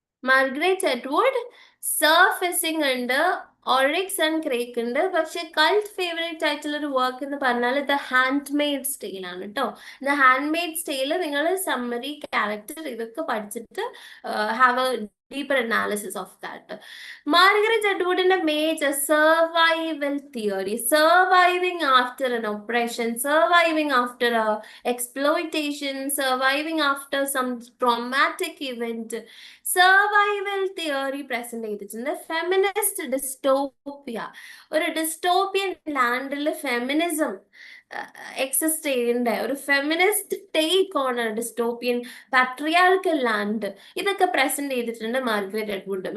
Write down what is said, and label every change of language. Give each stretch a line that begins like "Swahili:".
Malayalam: Margaret Atwood surfacing ഉണ്ട്, Oryx and Creek ഉണ്ട്. പക്ഷെ കൾട്ട് ഫേവറേറ്റ് ആയിട്ടുള്ള ഒരു വർക്ക് എന്ന് പറഞ്ഞാൽ ദ ഹാൻഡ് മെയ്ഡ് സ്റ്റൈൽ ആണ് കേട്ടോ. ദ ഹാൻഡ് മെയ്ഡ് സ്റ്റൈൽ നിങ്ങൾ സമ്മറി, ക്യാരക്ടർ ഇതൊക്കെ പഠിച്ചിട്ട്
English: Have a deeper analysis of that. Margaret Atwood in a major survival theory, surviving after an oppression, surviving after a exploitation, surviving after some traumatic event.
Malayalam: Survival theory present ചെയ്തിട്ടുണ്ട്. Feminist dystopia, ഒരു dystopian ലാൻഡിൽ feminism exist ചെയ്യേണ്ട ഒരു feminist take on dystopian patriarchal land, ഇതൊക്കെ present ചെയ്തിട്ടുണ്ട് Margaret Atwood.